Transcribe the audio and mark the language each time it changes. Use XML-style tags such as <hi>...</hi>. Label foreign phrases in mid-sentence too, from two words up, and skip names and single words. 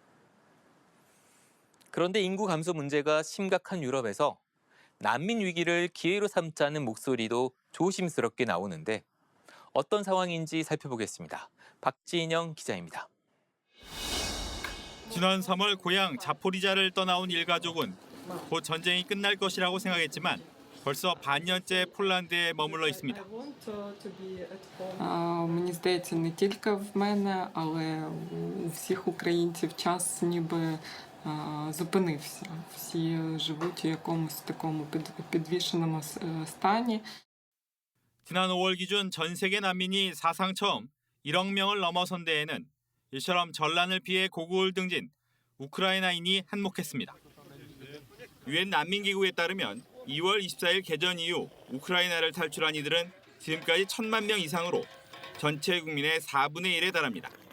<ko>그런데 인구 감소 문제가 심각한 유럽에서 난민 위기를 기회로 삼자는 목소리도 조심스럽게 나오는데 어떤 상황인지 살펴보겠습니다. 박진영 기자입니다. 지난 3월 고향 자포리자를 떠나온 일가족은 곧 전쟁이 끝날 것이라고 생각했지만 벌써 반년째 폴란드에 머물러 있습니다.</ko> <uk>Мені здається, не тільки в мене, але у всіх українців час ніби зупинився. Всі живуть у якомусь такому підвішеному стані.</uk> <ko>지난 5월 기준 전 세계 난민이 사상 처음 1억 명을 넘어선 데에는 이처럼 전란을 피해 고국을 등진 우크라이나인이 한몫했습니다. 유엔 난민기구에 따르면 2월 24일 개전 이후 우크라이나를 탈출한 이들은 지금까지 1,000만 명 이상으로 전체 국민의 4분의 1에 달합니다.</ko>